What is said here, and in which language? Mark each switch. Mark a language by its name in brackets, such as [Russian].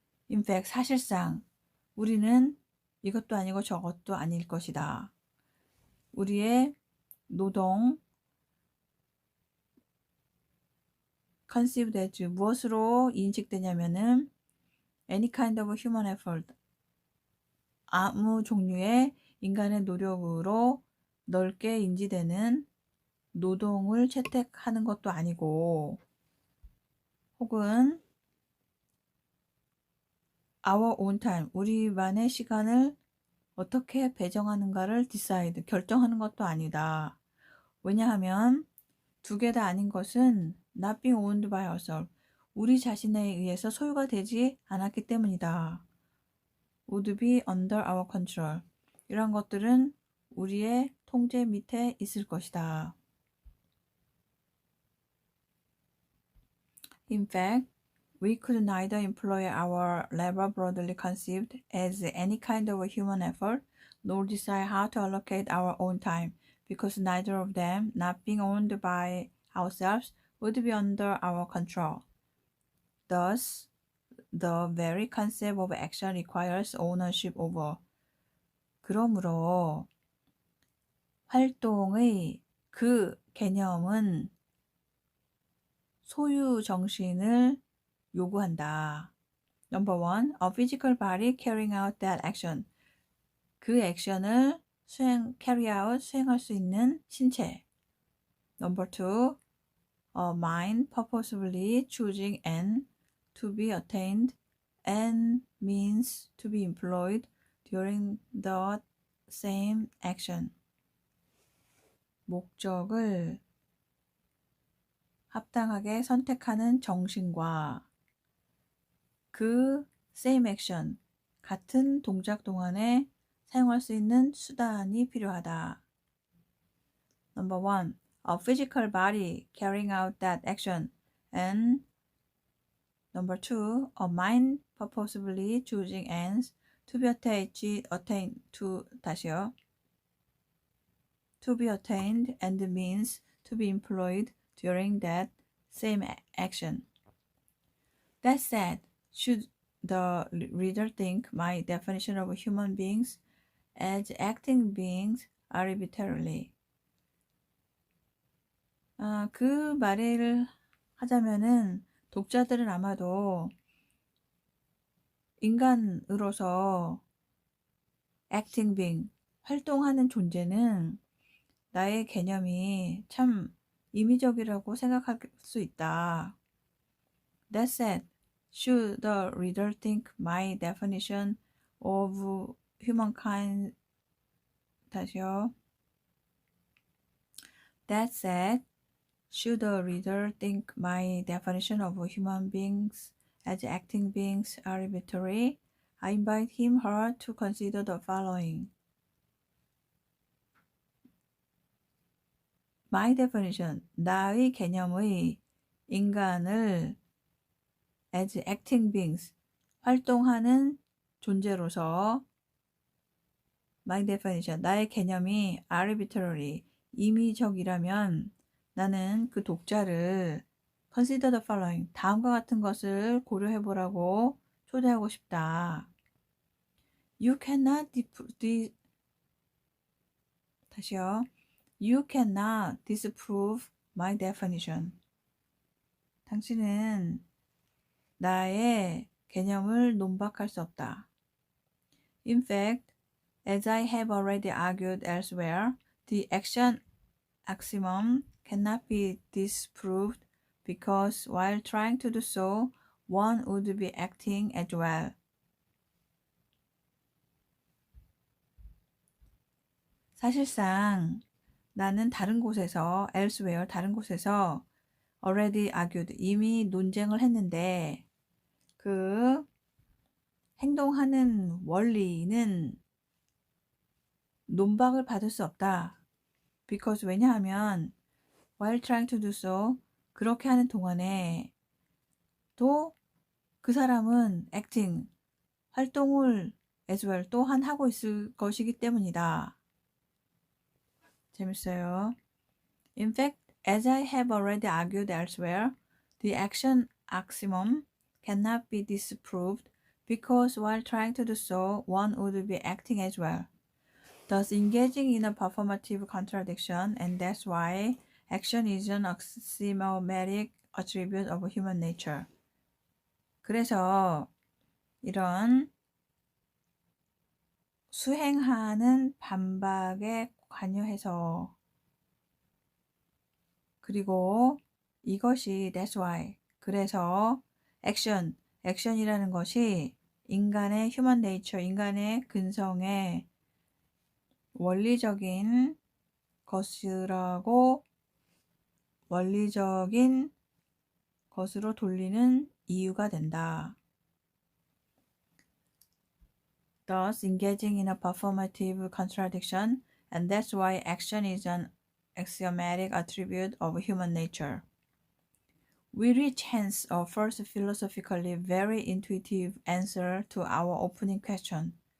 [English] In fact, [Korean] 사실상 우리는 이것도 아니고 저것도 아닐 것이다. 우리의 노동, [English] conceived as [Korean] 무엇으로 인식되냐면은 [English] any kind of human effort, [Korean] 아무 종류의 인간의 노력으로 넓게 인지되는 노동을 채택하는 것도 아니고 혹은 [English] our own time, [Korean] 우리만의 시간을 어떻게 배정하는가를 [English] decide, [Korean] 결정하는 것도 아니다. 왜냐하면 두 개 다 아닌 것은 [English] not being owned by ourselves, [Korean] 우리 자신에 의해서 소유가 되지 않았기 때문이다. [English] would be under our control, [Korean] 이런 것들은 우리의 통제 밑에 있을 것이다. [English] In fact, we could neither employ our labor broadly conceived as any kind of a human effort, nor decide how to allocate our own time, because neither of them, not being owned by ourselves, would be under our control. Thus, the very concept of action requires ownership over. [Korean] 그러므로 활동의 그 개념은 소유 정신을 요구한다. [English] Number one, a physical body carrying out that action. [Korean] 그 액션을 [English] carry out, [Korean] 수행할 수 있는 신체. [English] Number two, a mind purposefully choosing and to be attained and means to be employed during the same action. [Korean] 목적을 합당하게 선택하는 정신과 그 [English] same action, [Korean] 같은 동작 동안에 사용할 수 있는 수단이 필요하다. [English] Number 1. A physical body carrying out that action. And number 2. A mind purposefully choosing ends to be attained to [Korean] 다시요. [English] To be attained and the means to be employed during that same action. That said, should the reader think my definition of human beings as acting beings arbitrarily? [Korean] 그 말을 하자면은 독자들은 아마도 인간으로서 [English] acting being, [Korean] 활동하는 존재는 나의 개념이 참 임의적이라고 생각할 수 있다. [English] That said, should the reader think my definition of humankind [Korean] 다시요. [English] That said, should the reader think my definition of human beings as acting beings arbitrary, I invite him/her to consider the following. My definition, [Korean] 나의 개념의 인간을 [English] as acting beings, [Korean] 활동하는 존재로서 [English] my definition, [Korean] 나의 개념이 [English] arbitrary, [Korean] 임의적이라면 나는 그 독자를 [English] consider the following, [Korean] 다음과 같은 것을 고려해보라고 초대하고 싶다. [English] You cannot [Korean] 다시요. [English] You cannot disprove my definition. [Korean] 당신은 나의 개념을 논박할 수 없다. [English] In fact, as I have already argued elsewhere, the action axiom cannot be disproved because while trying to do so, one would be acting as well. [Korean] 사실상 나는 다른 곳에서 [English] elsewhere, [Korean] 다른 곳에서 [English] already argued, [Korean] 이미 논쟁을 했는데 그 행동하는 원리는 논박을 받을 수 없다. [English] Because [Korean] 왜냐하면 [English] while trying to do so, [Korean] 그렇게 하는 동안에 또 그 사람은 [English] acting, [Korean] 활동을 [English] as well [Korean] 또한 하고 있을 것이기 때문이다. 재밌어요. [English] In fact, as I have already argued elsewhere, the action axiom cannot be disproved because while trying to do so, one would be acting as well, thus engaging in a performative contradiction, and that's why action is an axiomatic attribute of human nature. [Korean] 그래서 이런 수행하는 반박에 관여해서 그리고 이것이 [English] that's why [Korean] 그래서 액션이라는 것이 인간의 [English] human nature, [Korean] 인간의 근성의 원리적인 것이라고 원리적인 것으로 돌리는 이유가 된다. [English] Thus engaging in a performative contradiction, and that's why action is an axiomatic attribute of human nature. We reach hence a first philosophically very intuitive answer to our opening question.